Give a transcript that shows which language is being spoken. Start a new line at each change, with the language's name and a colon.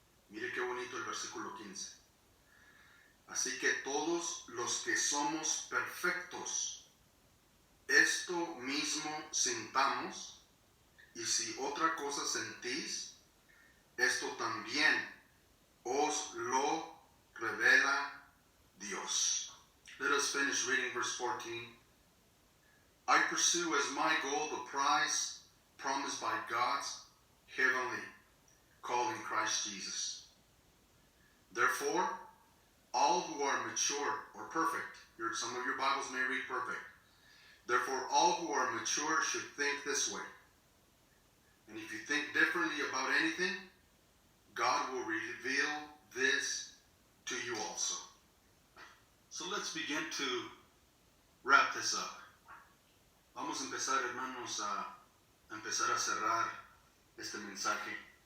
Spanish: Mire qué bonito el versículo 15. Así que todos los que somos perfectos, esto mismo sintamos, y si otra cosa sentís, esto también os lo revela Dios.
English: Let us finish reading verse 14. I pursue as my goal the prize promised by God's heavenly call in Christ Jesus. Therefore, all who are mature or perfect, some of your Bibles may read perfect. Therefore, all who are mature should think this way. And if you think differently about anything, God will reveal this to you also. So let's begin to wrap this up.
Spanish: Vamos a empezar, hermanos, a empezar a cerrar este mensaje.